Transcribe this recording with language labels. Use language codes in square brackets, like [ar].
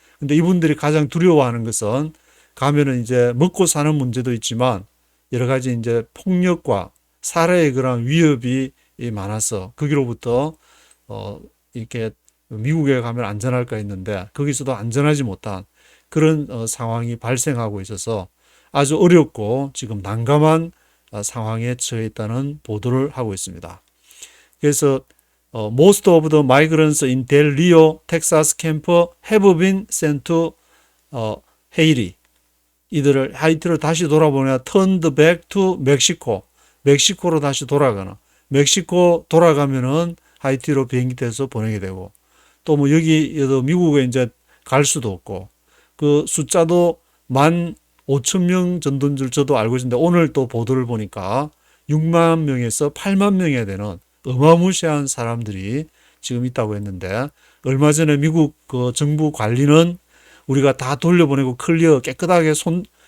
[ko] 근데 이분들이 가장 두려워하는 것은 가면은 이제 먹고 사는 문제도 있지만 여러 가지 이제 폭력과 살해의 그런 위협이 많아서 거기로부터 이렇게 미국에 가면 안전할까 했는데 거기서도 안전하지 못한 그런 상황이 발생하고 있어서 아주 어렵고 지금 난감한 상황에 처해 있다는 보도를 하고 있습니다. [en] 그래서 most of the migrants in Del Rio, Texas camp have been sent to Haiti. [ko] 이들을 하이티로 다시 돌아보내야 [en] turned back to Mexico. [ko] 멕시코로 다시 돌아가는. 멕시코 돌아가면은 하이티로 비행기 타서 보내게 되고 또 뭐 여기에도 미국에 이제 갈 수도 없고 그 숫자도 15,000명 정도인 줄 저도 알고 있는데 오늘 또 보도를 보니까 6만 명에서 8만 명이 되는 어마무시한 사람들이 지금 있다고 했는데 얼마 전에 미국 그 정부 관리는 우리가 다 돌려보내고 클리어 깨끗하게 손